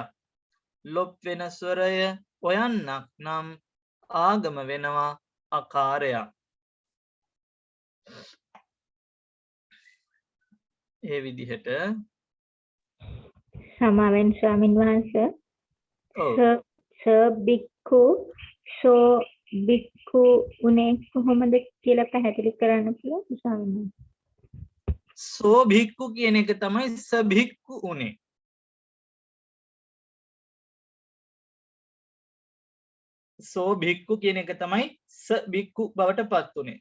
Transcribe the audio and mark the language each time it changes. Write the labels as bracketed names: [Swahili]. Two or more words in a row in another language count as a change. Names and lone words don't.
[Sinhala] ලොප් වෙන ස්වරය ඔයන්නක් නම් ආගම වෙනවා අකාරයක්. ඒ විදිහට සමාවෙන් ස්වාමින් වහන්සේ ඔව් [Pali] ස බික්ඛු සෝ බික්ඛු [Sinhala] උනේ කොහොමද කියලා පැහැදිලි කරන්න පුළුවන් ස්වාමීන් වහන්සේ? [Pali] සෝ භික්ඛු [Sinhala] කියන එක තමයි [Pali] ස භික්ඛු [Sinhala] උනේ. [Pali] සෝ භික්ඛු [Sinhala] කියන එක තමයි [Pali] ස භික්ඛු [Sinhala] බවට පත් උනේ.